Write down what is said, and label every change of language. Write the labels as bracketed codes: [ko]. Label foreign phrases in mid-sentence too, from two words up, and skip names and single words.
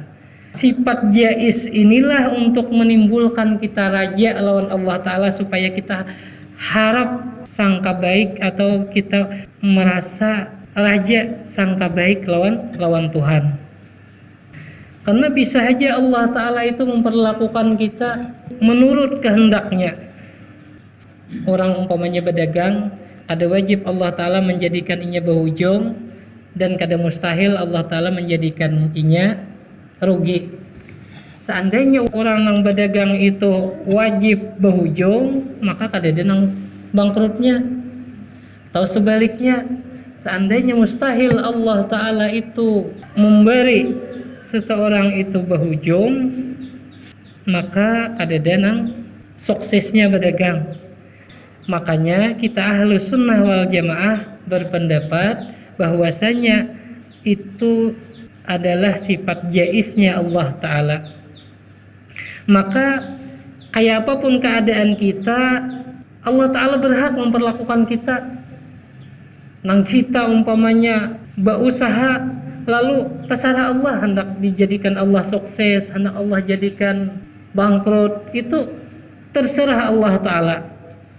[id] Sifat jais inilah untuk menimbulkan kita raja lawan Allah Ta'ala, supaya kita harap sangka baik atau kita merasa raja sangka baik lawan Tuhan. Karena bisa saja Allah Ta'ala itu memperlakukan kita menurut kehendaknya. Orang umpamanya berdagang, ada wajib Allah Ta'ala menjadikan inya berhujung, dan kada mustahil Allah Ta'ala menjadikan inya rugi. Seandainya orang yang berdagang itu wajib berhujung, maka kada ada nang bangkrutnya. Atau sebaliknya, seandainya mustahil Allah Ta'ala itu memberi seseorang itu berhujung, maka kada ada nang suksesnya berdagang. Makanya kita [ar] أهل السنة والجماعة [id] berpendapat bahwasanya itu adalah sifat jaisnya Allah Ta'ala. Maka kayak apapun keadaan kita, Allah Ta'ala berhak memperlakukan kita. Nang kita umpamanya berusaha, lalu terserah Allah, hendak dijadikan Allah sukses, hendak Allah jadikan bangkrut, itu terserah Allah Ta'ala.